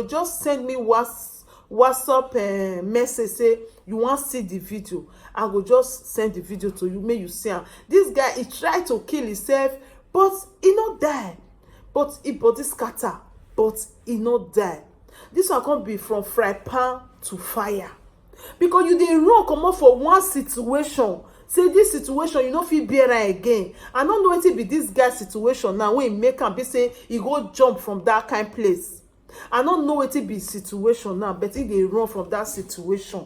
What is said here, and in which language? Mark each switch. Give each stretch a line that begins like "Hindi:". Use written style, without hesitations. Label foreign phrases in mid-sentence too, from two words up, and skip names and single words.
Nigerian Pidgin: Just send me WhatsApp message, say you want see the video. I will just send the video to you, make you see am. This guy, he tried to kill himself, but he not die. But he body scatter, but he not die. This one can be from fry pan to fire, because you dey run comot for one situation. Say this situation you no fit bear am again. I no know wetin be this guy situation now wey make am be say he go jump from that kind place. I no know wetin be situation now, but he dey run from that situation.